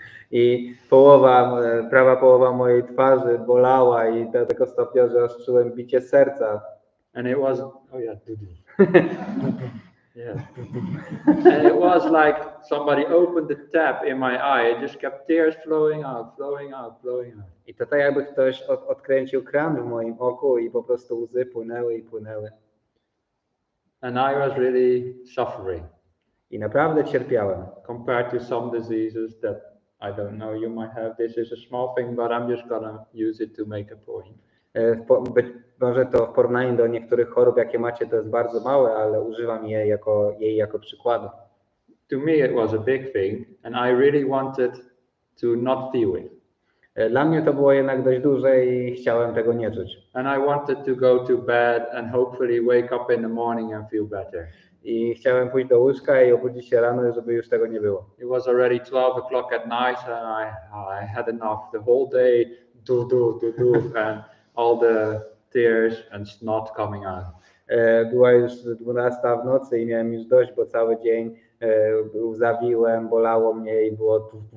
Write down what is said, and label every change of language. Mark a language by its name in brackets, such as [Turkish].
[Polish] I prawa połowa mojej twarzy bolała i do tego stopnia, że aż czułem bicie serca. [English] And it was, oh yeah, yeah. And it was like somebody opened the tap in my eye. It just kept tears flowing out, flowing out, flowing out. [Polish] I to tak jakby ktoś odkręcił kran w moim oku i po prostu łzy płynęły i płynęły. [English] And I was really suffering. [Polish] I naprawdę cierpiałem. [English] Compared to some diseases that I don't know, you might have. This is a small thing, but I'm just gonna use it to make a point. [Polish] Być może to w porównaniu do niektórych chorób, jakie macie, to jest bardzo małe, ale używam jej jako przykładu. [English] To me it was a big thing, and I really wanted to not feel it. [Polish] Dla mnie to było jednak dość duże i chciałem tego nie czuć. [English] And I wanted to go to bed and hopefully wake up in the morning and feel better. [Polish] I chciałem pójść do łóżka i obudzić się rano, żeby już tego nie było. [English] It was already 12 o'clock at night, and I had enough. The whole day, and all the tears and snot coming out. [Polish] Była już 12 w nocy i miałem już dość, bo cały dzień zawiłem, bolało mnie i było